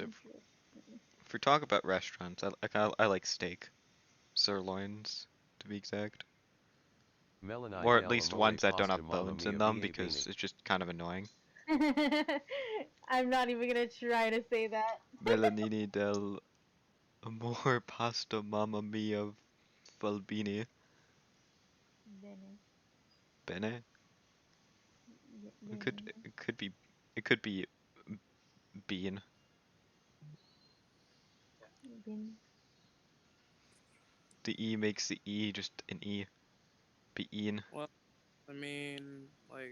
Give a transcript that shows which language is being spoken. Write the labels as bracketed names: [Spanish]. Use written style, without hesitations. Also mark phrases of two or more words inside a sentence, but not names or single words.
[English] Interesting. if we talk about restaurants, I like steak, sirloins, to be exact, Melani or at del least amore ones that don't pasta have mamma bones in mia them va because bene. it's just kind of annoying. I'm not even gonna try to say that. [Italian] Melanini del amore pasta mamma mia falbini [English] Bene. bene. It could Bene. it could be it could be bean. Bene. The e makes the e just an e. Bean. Well, I mean, like,